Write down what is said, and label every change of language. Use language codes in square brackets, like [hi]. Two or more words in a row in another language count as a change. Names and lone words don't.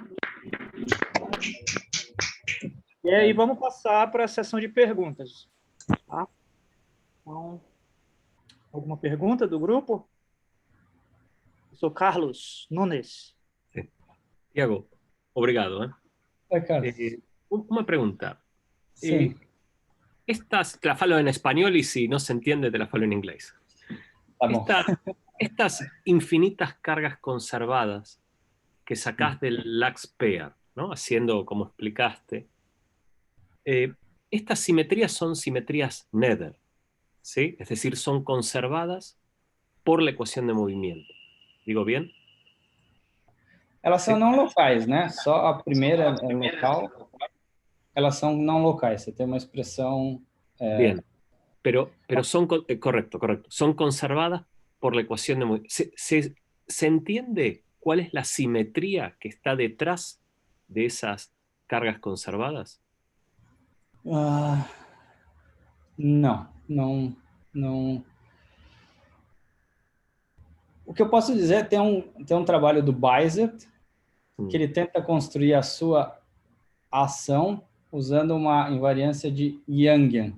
[pt] E aí, vamos passar para a sessão de perguntas. Tá? Então, alguma pergunta do grupo? Eu sou Carlos Nunes. [es] Sí. Tiago, obrigado. Una pregunta. Sí. Te la falo en español y si no se entiende, te la falo en inglés. Estas infinitas cargas conservadas que sacás del lax pair, ¿no? Haciendo como explicaste, estas simetrías son simetrías Nether, ¿sí? Es decir, son conservadas por la ecuación de movimiento. ¿Digo bien? [pt] Elas são não locais, né? Só a primeira é local. Elas são não locais. Você tem uma expressão... [es] Bien, pero son... correcto. Son conservadas por la ecuación de movimiento. ¿Se entiende cuál es la simetría que está detrás de esas cargas conservadas? [pt] Não. O que eu posso dizer é que tem um trabalho do Bizet, que ele tenta construir a sua ação usando uma invariância de Yangian.